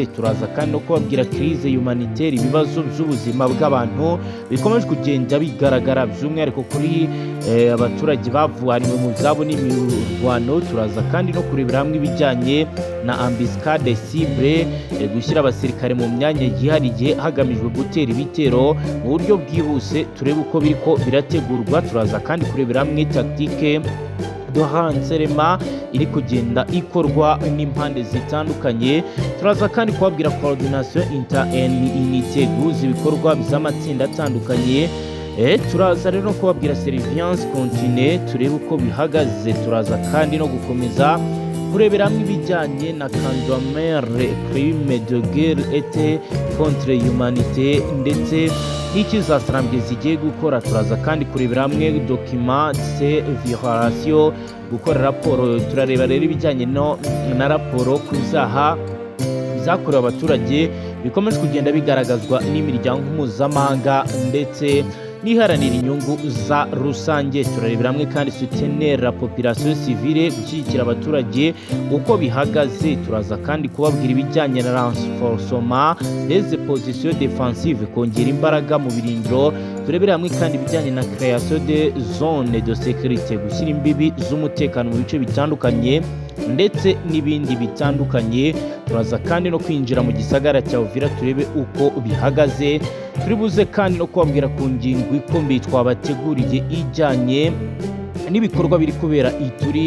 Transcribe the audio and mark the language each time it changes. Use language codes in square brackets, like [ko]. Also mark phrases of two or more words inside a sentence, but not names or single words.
[rw] Turaza kandi no kubabwira [fr] crise humanitaire, [rw] ibibazo by'ubuzima bw'abantu bikomeje kugenda bigaragara by'umwihariko kuri abaturage bavanywe mu zabo n'imirwano. Turaza kandi no kurebera hamwe ibijyanye na [fr] embuscade cible, [rw] gushyira abasirikare mu myanya yihariye hagamijwe gutera ibitero mu buryo bwihuse. Turebe uko biriko birategurwa. Turaza kandi kurebera hamwe [fr] tactique de renseignement [rw] iri kugenda ikorwa n'impande zitandukanye. Turaza kandi kubabwira [fr] coordination inter-unité, [rw] guhuza ibikorwa by'amatsinda atandukanye. Turaza rero kubabwira [fr] surveillance continue, [rw] turebe uko bihagaze. Turaza kandi no gukomeza kurebera hamwe ibijyanye na [fr] condamner crime de guerre et contre humanité [rw] ndetse n'ikizasarambwe zigiye gukora. Turaza kandi kurebera hamwe [fr] document de violation, [rw] gukora raporo. Turareba rero ibijyanye na raporo ku byaha byakorewe abaturage bikomeje kugenda bigaragazwa n'imiryango mpuzamahanga ndetse niharanira inyungu za rusange. Turarebera hamwe kandi [fr] soutenir la population civile, [rw] gushyigikira abaturage uko bihagaze. Turaza kandi kubabwira ibijyanye na [fr] renforcement des positions défensives, [rw] kongera imbaraga mu birindiro. Turebera hamwe kandi ibijyanye na [fr] création de zone de sécurité, [rw] gushyira imbibi z'umutekano mu bice bitandukanye ndetse n'ibindi bitandukanye. Turaza kandi no kwinjira mu gisagara cya Uvira turebe uko bihagaze. Turibuze kandi no kubabwira ku ngingo ikomeye twabateguriye ijyanye n'ibikorwa biri kubera Ituri.